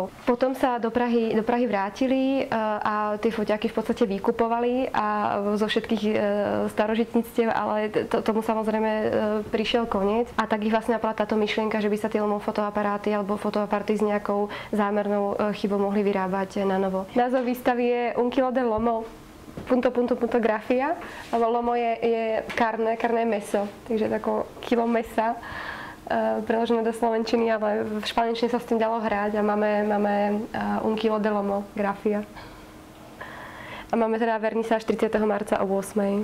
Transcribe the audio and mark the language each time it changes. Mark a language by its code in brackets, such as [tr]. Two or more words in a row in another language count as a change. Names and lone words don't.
[sk] Potom sa do Prahy vrátili a tie foťáky v podstate vykupovali a zo všetkých starožitníctiev, ale tomu samozrejme prišiel koniec. A tak ich vlastne napadla táto myšlienka, že by sa tie lomov fotoaparáty alebo fotoaparaty s nejakou zámernou chybou mohli vyrábať na novo. Názov výstavy je Un kilo de lomo. Grafia, lebo lomo je karné meso, takže tako kilo mesa, preložené do slovenčiny, ale v španielčine sa s tým dalo hrať a máme un kilo de lomo grafia. A máme teda vernisáž 30. marca o 8.